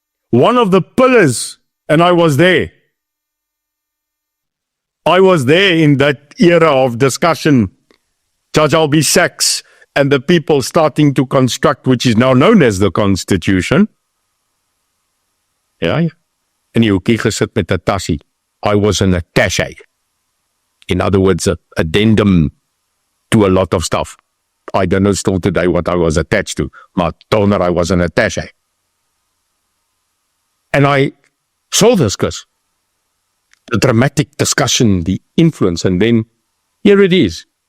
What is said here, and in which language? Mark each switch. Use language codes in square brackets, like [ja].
[en] One of the pillars, and I was there. I was there in that era of discussion, Judge Albie Sachs and the people starting to construct, which is now known as the Constitution. [af] Ja, in die hoekie gesit met 'n tassie. [en] I was an attaché. In other words, an addendum to a lot of stuff. I don't know still today what I was attached to, but toner I was an attaché. And I saw this, Chris. The dramatic discussion, the influence, and then here it is.